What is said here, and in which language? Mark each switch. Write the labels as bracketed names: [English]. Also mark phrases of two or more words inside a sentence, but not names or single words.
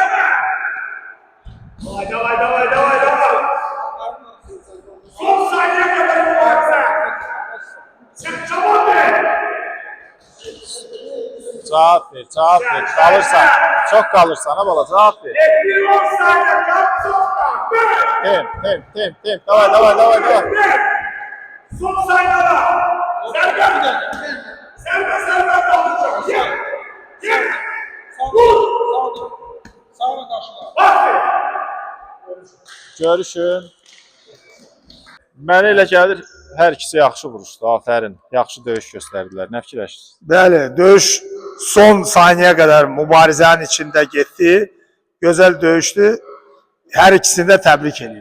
[Russian] Давай. [Azerbaijani] Son saniye kadar mübarizə. [Turkish] Çık cevap ver. [Azerbaijani] Cavab ver. Qalırsan, çox qalırsan, ha bala, cavab ver. [Turkish] Bir 10 saniye kal sokma. [Russian] Tem. Davay. [Turkish] Son saniyeler. Serbest kalacak. Gel. Vur. [Azerbaijani] Sağına qarşıla. [Turkish] Bak. [Azerbaijani] Görüşün. Mənə elə gəlir, hər ikisi yaxşı vuruşdu, afərin. Yaxşı döyüş göstərdilər. Nə fikirləşirsiniz? Bəli, döyüş [Turkish] son saniyeye kadar [Azerbaijani] mübarizənin içində getdi. Gözəl döyüşdü. Hər ikisini də təbrik edirik.